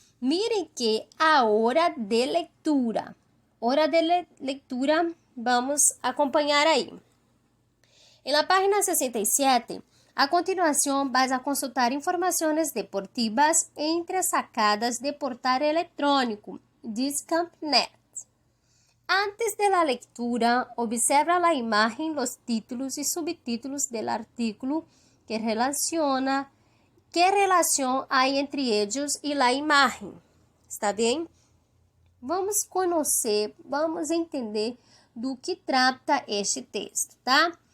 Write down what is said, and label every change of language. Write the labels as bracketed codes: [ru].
[es] Miren que a hora de lectura. Hora de lectura, [pt] vamos acompanhar aí. [es] Em la página 67, a continuação vas a consultar informações deportivas entresacadas de portal eletrônico Discampnet. Antes de la lectura, observa la imagen, los títulos y subtítulos del artículo que relaciona qué relación hay entre ellos y la imagen. [pt] ¿Está bem? Vamos conhecer, vamos entender do que trata este texto, tá?